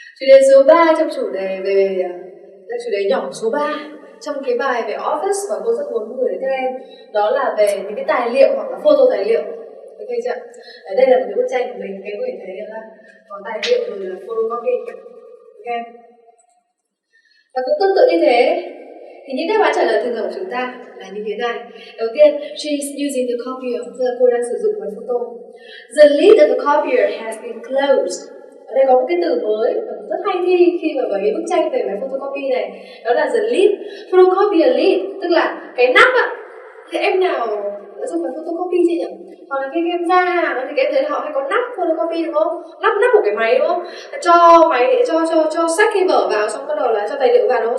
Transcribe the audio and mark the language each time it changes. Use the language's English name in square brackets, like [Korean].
[Vietnamese] Chủ đề số 3 trong chủ đề về là chủ đề nhỏ số 3 trong cái bài về Office mà cô rất muốn gửi đến các em, đó là về những cái tài liệu hoặc là photo tài liệu. Ok chưa? Ở đây là một cái bức tranh của mình, cái có thể thấy là có tài liệu rồi là photocopy. Ok. Và cũng tương tự như thế thì những đáp án trả lời thường thường của chúng ta là như thế này. Đầu tiên, [English] she is using the copier, [Vietnamese] tức là cô đang sử dụng máy photo. [English] The lid of the copier has been closed. [Vietnamese] Ở đây có một cái từ mới rất hay khi mà với cái bức tranh về máy photocopy này, đó là [English] the lid, photocopier lid, [Vietnamese] tức là cái nắp ạ. Thì em nào đã dùng máy photocopy chưa nhỉ? Hoặc là khi em ra hàng thì em thấy họ hay có nắp photocopy đúng không? Nắp của cái máy đúng không? Cho máy cho sách cái vở vào, xong bắt đầu là cho tài liệu vào đúng không?